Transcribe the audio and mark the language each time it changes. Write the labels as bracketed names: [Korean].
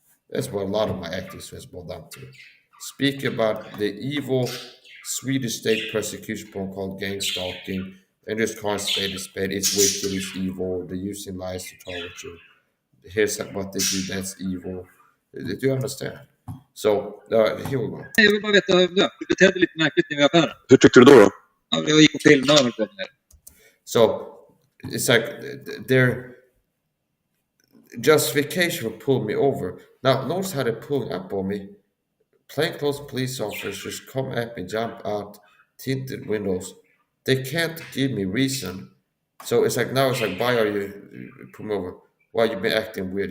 [English] That's what a lot of my activism has boiled down to. Speak about the evil Swedish state persecution program called gang stalking, and just call it spade is spade. It's wicked, it's evil. They're using lies to target you. Here's what they do, that's evil. Do you understand? So, here we go. [Swedish] Nej, jag vill bara veta, du betedde lite märkligt när vi var i affären. Hur tyckte du då? Ja, jag gick och filmade och höll på med det. [English] So, it's like their justification for pulling me over. Now, notice how they're pulling up on me. Plainclothes police officers just come at me, jump out, tinted windows. They can't give me reason. So it's like now it's like, why are you pulling me over? Why you been acting weird?